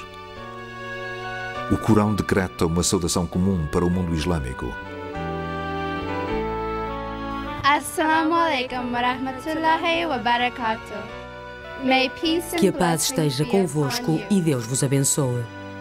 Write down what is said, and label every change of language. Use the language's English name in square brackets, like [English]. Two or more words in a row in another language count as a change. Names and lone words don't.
[Portuguese] O Corão decreta uma saudação comum para o mundo islâmico. [Arabic] السلام عليكم و رحمة الله و بركاته. [Portuguese] Que a paz esteja convosco e Deus vos abençoe.